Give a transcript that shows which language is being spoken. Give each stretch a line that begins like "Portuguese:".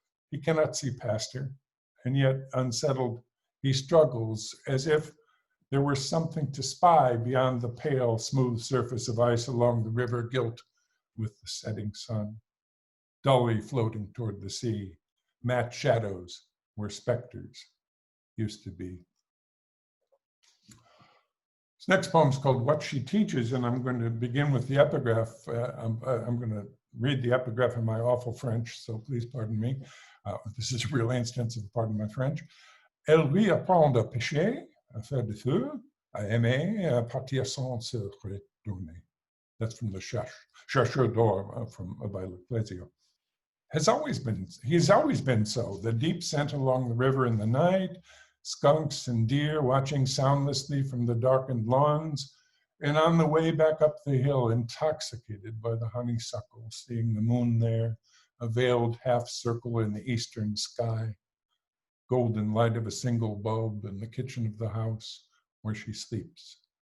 English: He cannot see past her, and yet unsettled, he struggles as if there were something to spy beyond the pale, smooth surface of ice along the river, gilt with the setting sun, dully floating toward the sea, matte shadows where specters used to be. This next poem is called What She Teaches, and I'm going to begin with the epigraph. I'm going to read the epigraph in my awful French, so please pardon me. This is a real instance of pardon my French.
French: Elle lui apprend à pêcher, à faire du feu, à aimer, à partir sans se retourner.
English: That's from the Chercheur d'Or from Violet Plesio. He's always been so. The deep scent along the river in the night, skunks and deer watching soundlessly from the darkened lawns, and on the way back up the hill, intoxicated by the honeysuckle, seeing the moon there, a veiled half circle in the eastern sky, golden light of a single bulb in the kitchen of the house where she sleeps.